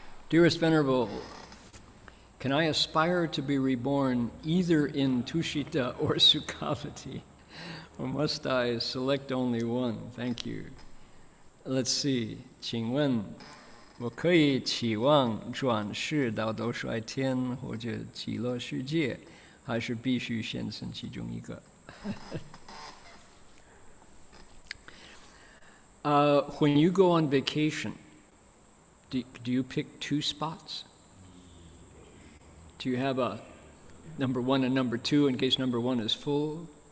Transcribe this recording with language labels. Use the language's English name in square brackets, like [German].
[English] Dearest Venerable, can I aspire to be reborn either in Tushita or Sukhavati? Or must I select only one? Thank you. Let's see. [Chinese] 请问我可以期望转世到兜率天或者极乐世界，还是必须选择其中一个？ [English] When you go on vacation, do you pick two spots? Do you have a number one and number two in case number one is full?